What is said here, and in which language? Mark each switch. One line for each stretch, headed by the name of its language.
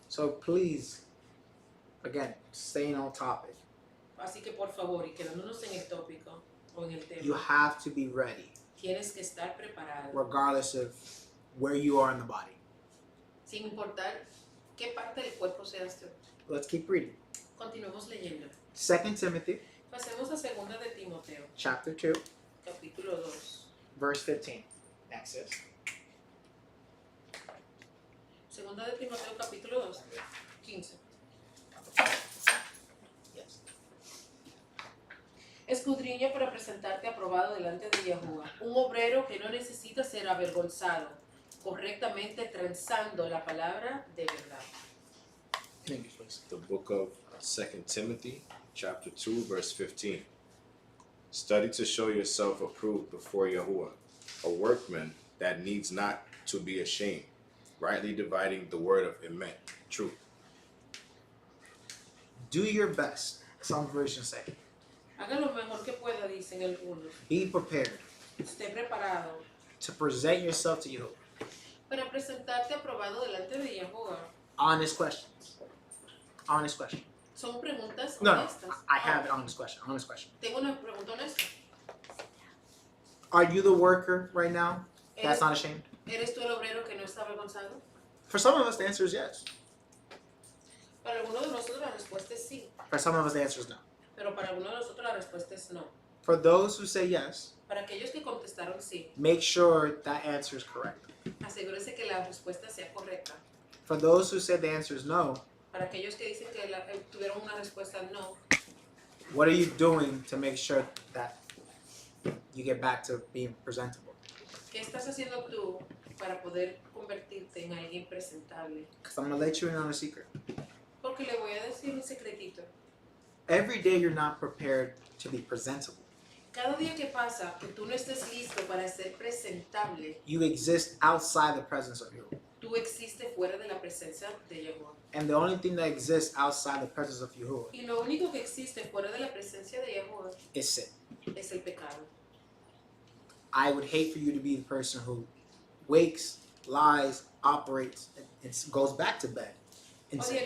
English: So please, again, staying on topic,
Spanish: Así que por favor, y quedándonos en el tópico o en el
English: you
Spanish: tema,
English: have to be ready,
Spanish: tienes que estar preparado,
English: regardless of where you are in the body.
Spanish: sin importar qué parte del cuerpo seas tú.
English: Let's keep reading.
Spanish: Continuemos leyendo.
English: 2 Timothy
Spanish: Pasemos a segunda de Timoteo,
English: chapter 2,
Spanish: capítulo 2.
English: verse 15. Next is.
Spanish: Segunda de Timoteo, capítulo 2, 15.
English: Yes.
Spanish: Escudriña para presentarte aprobado delante de Yahuwah, un obrero que no necesita ser avergonzado, correctamente transando la palabra de verdad.
English: In English, please. The book of 2 Timothy, chapter 2, verse 15. Study to show yourself approved before Yahuwah, a workman that needs not to be ashamed, rightly dividing the word of emet, truth. Do your best, some versions say.
Spanish: Haga lo mejor que pueda, dicen algunos.
English: Be prepared
Spanish: Esté preparado
English: to present yourself to Yahuwah.
Spanish: para presentarte aprobado delante de Yahuwah.
English: Honest questions. Honest question.
Spanish: Son preguntas
English: No,
Spanish: honestas.
English: I have an honest question. Honest question.
Spanish: Tengo una pregunta honesta.
English: Are you the worker right now that's
Spanish: ¿Eres,
English: not ashamed?
Spanish: ¿Eres tú el obrero que no está avergonzado?
English: For some of us, the answer is yes.
Spanish: Para algunos de nosotros la respuesta es sí,
English: For some of us, the answer is no.
Spanish: pero para algunos de nosotros la respuesta es no.
English: For those who say yes,
Spanish: Para aquellos que contestaron sí,
English: make sure that answer is correct.
Spanish: asegúrese que la respuesta sea correcta.
English: For those who said the answer is no,
Spanish: Para aquellos que dicen que tuvieron una respuesta no,
English: what are you doing to make sure that you get back to being presentable?
Spanish: ¿qué estás haciendo tú para poder convertirte en alguien presentable?
English: Because I'm going to let you in on a secret.
Spanish: Porque le voy a decir un secretito.
English: Every day you're not prepared to be presentable.
Spanish: Cada día que pasa que tú no estés listo para ser presentable,
English: You exist outside the presence of Yahuwah.
Spanish: tú existes fuera de la presencia de Yahuwah.
English: And the only thing that exists outside the presence of Yahuwah
Spanish: Y lo único que existe fuera de la presencia de Yahuwah
English: is sin.
Spanish: es el pecado.
English: I would hate for you to be the person who wakes, lies, operates, and goes back to bed in sin.